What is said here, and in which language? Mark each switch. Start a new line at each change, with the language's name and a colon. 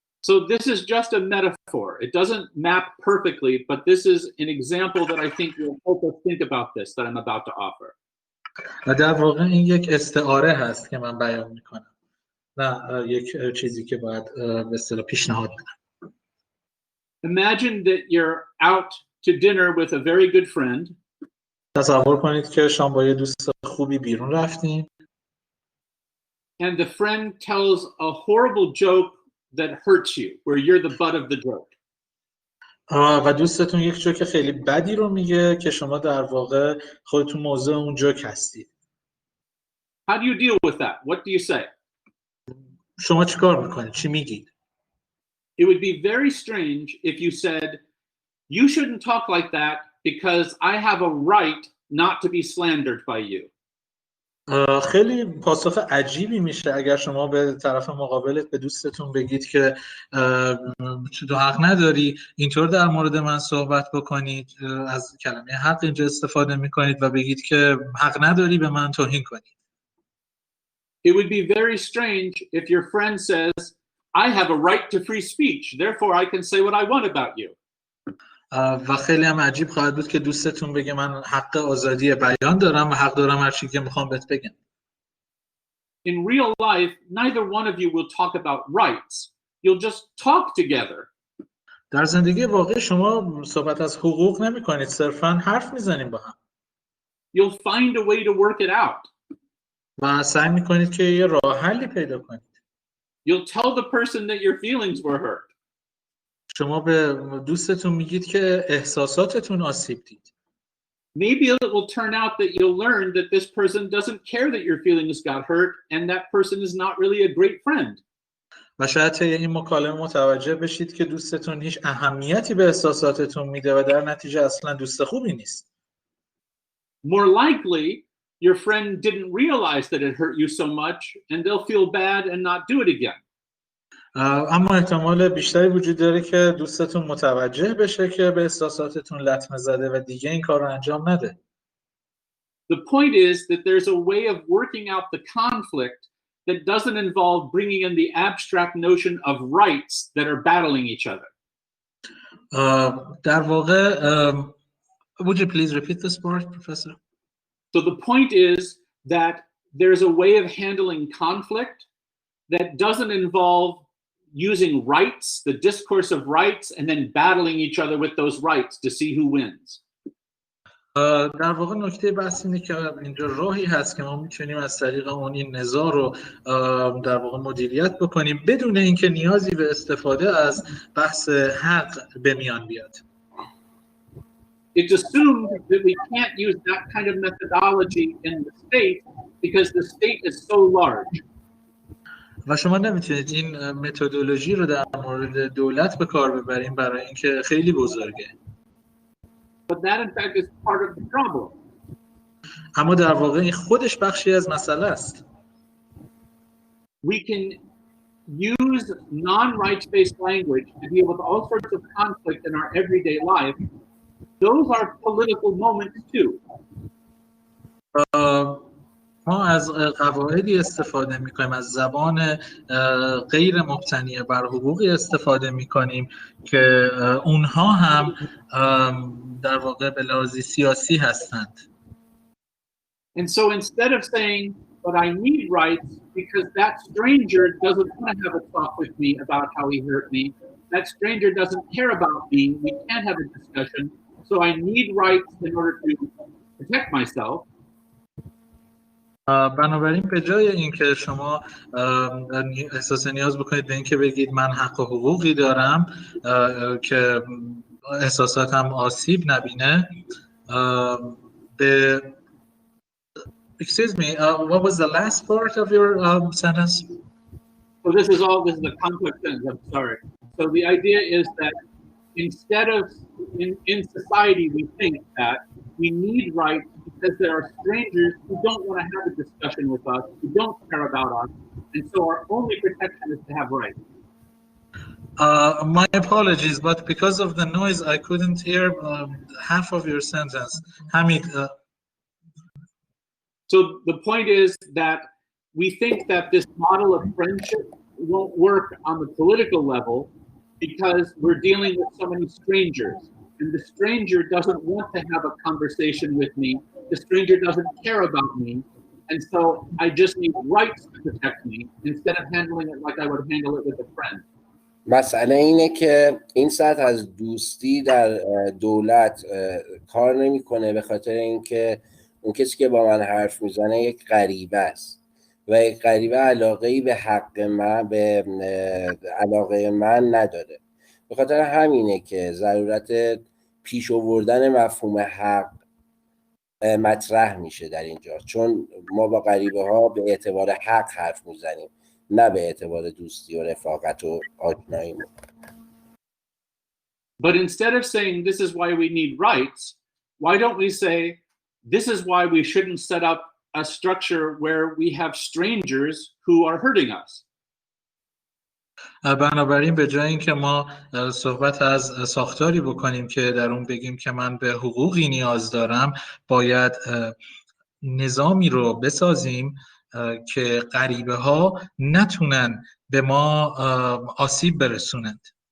English: So this is just a metaphor. It doesn't map perfectly, but this is an example that I think will help us think about this that I'm about to offer.
Persian: و در واقع این یک استعاره هست که من بیان میکنم، نه یک چیزی که باید به اصطلاح پیشنهاد بدم.
English: Imagine that you're out to dinner with a very good friend.
Persian: تصور کنید که شما با یه دوست خوبی بیرون رفتین.
English: And the friend tells a horrible joke that hurts you, where you're the butt of the joke.
Persian: و دوستتون یک جوک خیلی بدی رو میگه که شما در واقع خودتون موضوع اون جوک هستید.
English: How do you deal with that? What do you say?
Persian: شما چیکار میکنید؟ چی میگید؟
English: It would be very strange if you said, you shouldn't talk like that because I have a right not to be slandered by you.
Persian: خیلی پاسخ عجیبی میشه اگر شما به طرف مقابلت به دوستتون بگید که تو حق نداری اینطور در مورد من صحبت بکنید، از کلمه حق اینجا استفاده میکنید و بگید که حق نداری به من توهین کنید.
English: It would be very strange if your friend says, I have a right to free speech, therefore I can say what I want about you.
Persian: و خیلی هم عجیب خواهد بود که دوستتون بگه من حق آزادی بیان دارم و حق دارم هر چی که میخوام بهت بگم.
English: In real life, neither one of you will talk about rights. You'll just talk together.
Persian: در زندگی واقعی شما صحبت از حقوق نمی‌کنید، صرفاً حرف میزنید با هم.
English: You'll find a way to work it out.
Persian: و سعی می‌کنید که یه راه حلی پیدا کنید.
English: You'll tell the person that your feelings were hurt.
Persian: شما به دوستتون میگید که احساساتتون آسیب دید.
English: Maybe it will turn out that you'll learn that this person doesn't care that your feelings got hurt and that person is not really a great friend.
Persian: و شاید طی این مکالمه متوجه بشید که دوستتون هیچ اهمیتی به احساساتتون میده و در نتیجه اصلا دوست خوبی نیست.
English: More likely, your friend didn't realize that it hurt you so much and they'll feel bad and not do it again.
Persian: اما احتمال بیشتری وجود داره که دوستتون متوجه بشه که به احساساتتون لطمه زده و دیگه این کار رو انجام نده.
English: The point is that there's a way of working out the conflict that doesn't involve bringing in the abstract notion of rights that are battling each other.
Persian: در واقع
English: would you please repeat this part, Professor? So the point is that there's a way of handling conflict that doesn't involve using rights, the discourse of rights, and then battling each other with those rights to see who wins.
Persian: در واقع نکته بحث اینه که اینجا راهی هست که ما میتونیم از طریق اون این نزاع رو در واقع مدیریت بکنیم بدون اینکه نیازی به استفاده از بحث حق به میان بیاد.
English: It's assumed that we can't use that kind of methodology in the state because the state is so large.
Persian: و شما نمیتونید این متدولوژی رو در مورد دولت به کار ببریم برای اینکه خیلی بزرگه.
English: But that in fact is part of the problem.
Persian: اما در واقع این خودش بخشی از مسئله است.
English: We can use non-rights-based language to deal with all sorts of conflict in our everyday life. Those are political moments too.
Persian: ما از قواعدی استفاده می‌کنیم، از زبان غیر مبتنی بر حقوقی استفاده می‌کنیم که اونها هم در واقع به لحاظ سیاسی هستند.
English: And so instead of saying, but I need rights because that stranger doesn't want to have a talk with me about how he hurt me, that stranger doesn't care about me, we can't have a discussion, so I need rights in order to protect myself.
Persian: بنابراین به جای اینکه شما احساس نیاز بکنید به اینکه بگید من حق و حقوقی دارم که احساساتم آسیب نبینه به
English: Excuse me, what was the last part of your sentence? So this is a complex sentence, I'm sorry. So the idea is that instead of, in society we think that we need rights because there are strangers who don't want to have a discussion with us, who don't care about us, and so our only protection is to have rights. My apologies, but because of the noise I couldn't hear half of your sentence. Hamid, So the point is that we think that this model of friendship won't work on the political level because we're dealing with so many strangers. And the stranger doesn't want to have a conversation with me. The stranger doesn't care about me. And so I just need rights to protect me instead of handling it like I would handle it with a friend.
Persian: مسئله اینه که این سطح از دوستی در دولت کار نمیکنه به خاطر اینکه اون کسی که با من حرف میزنه یک غریبه است و یک غریبه علاقه‌ای به حق من به علاقه من نداره. به خاطر همینه که ضرورت پیش آوردن مفهوم حق مطرح میشه در اینجا، چون ما با غریبه ها به اعتبار حق حرف میزنیم نه به اعتبار دوستی و رفاقت و آشنایی.
English: But instead of saying this is why we need rights, why don't we say this is why we shouldn't set up a structure where we have strangers who are hurting us.
Persian: بنابراین به جای اینکه ما صحبت از ساختاری بکنیم که در اون بگیم که من به حقوقی نیاز دارم، باید نظامی رو بسازیم که غریبه ها نتونن به ما آسیب برسونند.